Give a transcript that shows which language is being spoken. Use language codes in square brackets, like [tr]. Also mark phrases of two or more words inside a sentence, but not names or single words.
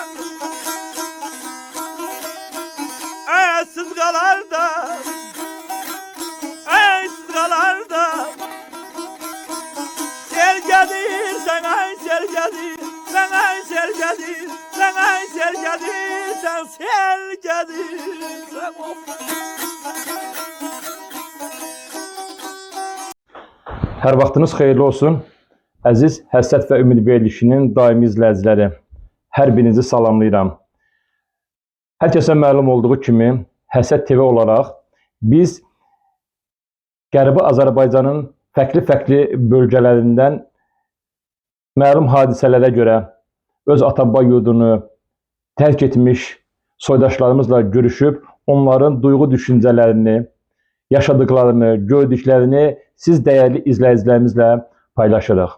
[az] Sızgalarda Sızgalarda Selgedir sen ay selgedir Sen ay selgedir Sen ay selgedir Sen selgedir Sen Hər vaxtınız xeyirli olsun. Əziz Həsrət və Ümid verilişinin daimi izləyiciləri. Hər birinizi salamlayıram. Hər kəsə məlum olduğu kimi Həsrət TV olaraq biz Qərbi Azərbaycanın fərqli bölgələrindən məlum hadisələrə görə öz ata-baba yurdunu tərk etmiş soydaşlarımızla görüşüb onların duyğu düşüncələrini, yaşadıklarını, gördüklərini siz dəyərli izləyicilərimizlə paylaşırıq.